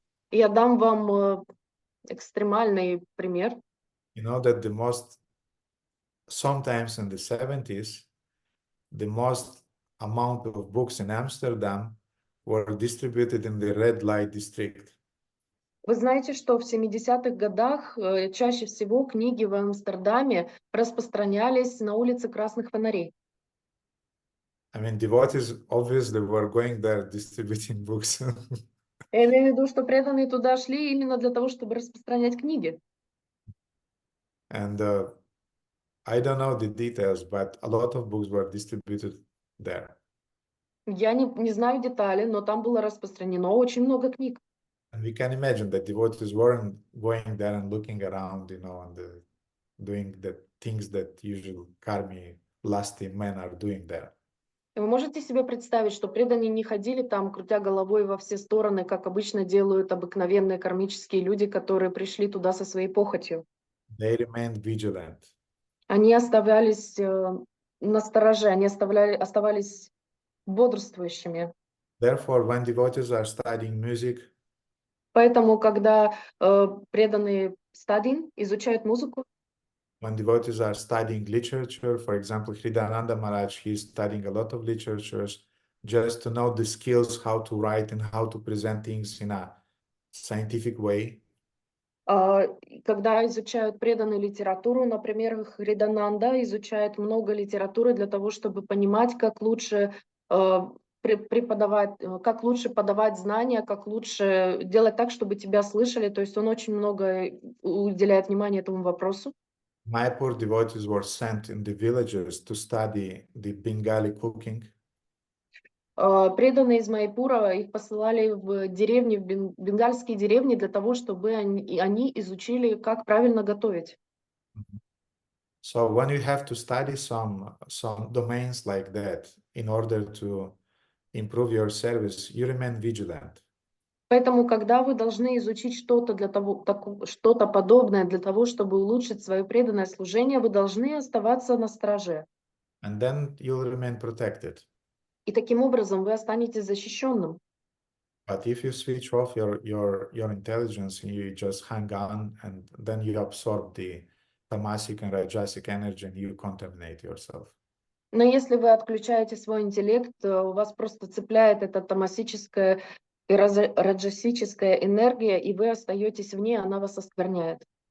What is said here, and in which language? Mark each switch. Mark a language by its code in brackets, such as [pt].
[ru] Я дам вам экстремальный пример. [en] You know that sometimes in the 70s, the most amount of books in Amsterdam were distributed in the red light district. [ru] Вы знаете, что в 70-х годах чаще всего книги в Амстердаме распространялись на улице красных фонарей. [en] I mean, devotees obviously were going there distributing books. [ru] Я имею в виду, что преданные туда шли именно для того, чтобы распространять книги. [en] And I don't know the details, but a lot of books were distributed there. [ru] Я не знаю детали, но там было распространено очень много книг. [en] And we can imagine that devotees weren't going there and looking around, you know, and doing the things that usual karmi, lusty men are doing there. [ru] И вы можете себе представить, что преданные не ходили там, крутя головой во все стороны, как обычно делают обыкновенные кармические люди, которые пришли туда со своей похотью. [en] They remained vigilant. [ru] Они оставались настороже, они оставались бодрствующими. [en] Therefore, when devotees are studying music, [ru] Поэтому, когда преданные стадин изучают музыку, [en] when devotees are studying literature, for example, Hridayananda Maharaj, he's studying a lot of literatures just to know the skills, how to write and how to present things in a scientific way. [ru] когда изучают преданную литературу, например, Хридананда изучает много литературы для того, чтобы понимать, как лучше преподавать, как лучше подавать знания, как лучше делать так, чтобы тебя слышали. То есть он очень много уделяет внимания этому вопросу. [en] Mayapur devotees were sent in the villages to study the Bengali cooking. [ru] Преданные из Майпура, их посылали в деревни, в бенгальские деревни для того, чтобы они изучили, как правильно готовить. [en] So when you have to study some domains like that in order to improve your service, you remain vigilant. [ru] Поэтому, когда вы должны изучить что-то подобное для того, чтобы улучшить свое преданное служение, вы должны оставаться на страже. [en] And then you'll remain protected. [ru] И таким образом вы останетесь защищенным. [en] But if you switch off your intelligence and you just hang on, and then you absorb the tamasic and rajasic energy and you contaminate yourself. [ru] Но если вы отключаете свой интеллект, у вас просто цепляет эта тамасическая и раджасическая энергия, и вы остаетесь в ней, она вас оскверняет.